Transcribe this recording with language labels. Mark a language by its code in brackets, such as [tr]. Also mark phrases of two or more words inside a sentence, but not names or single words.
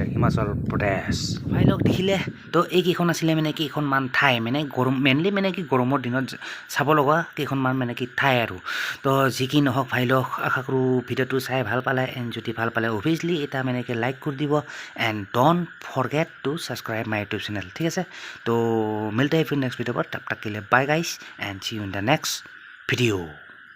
[as] হিমাচল প্ৰদেশ ভাই লওক দেখিলে তো এইকেইখন আছিলে মানে কেইখনমান ঠাই মানে মেইনলি মানে কি গৰমৰ দিনত চাব লগা কেইখনমান মানে কি ঠাই আৰু তো যি কি নহওক ভাই লওক আশা কৰোঁ ভিডিঅ'টো চাই ভাল পালে এণ্ড যদি ভাল পালে অভিয়াছলি এটা মানে কি লাইক কৰি দিব [en] and don't forget to subscribe my YouTube channel [as] ঠিক আছে তো [hi] मिलते हैं फिर [en] next video [hi] पर तब तक के लिए [en] bye guys and see you in the next video.